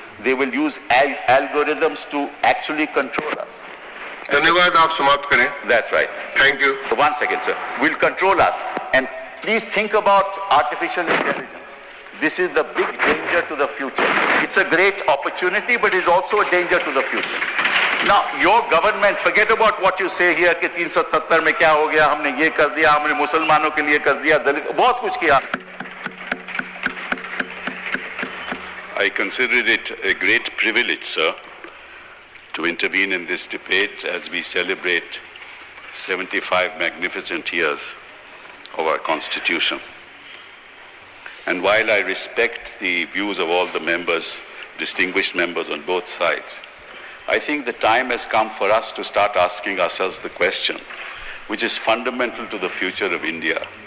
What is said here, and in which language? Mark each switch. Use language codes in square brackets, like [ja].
[en] They will use algorithms to actually control us. [hi] धन्यवाद, आप समाप्त करें। [en] That's right. Thank you. So 1 second, sir. Will control us. And please think about artificial intelligence. This is the big danger to the future. It's a great opportunity, but it's also a danger to the future. Now, your government, forget about what you say here [hi] कि 370 में क्या हो गया, हमने ये कर दिया, हमने मुसलमानों के लिए कर दिया, दलित, बहुत कुछ किया. [en] I consider it a great privilege, sir, to intervene in this debate as we celebrate 75 magnificent years of our Constitution. And while I respect the views of all the members, distinguished members on both sides, I think the time has come for us to start asking ourselves the question, which is fundamental to the future of India.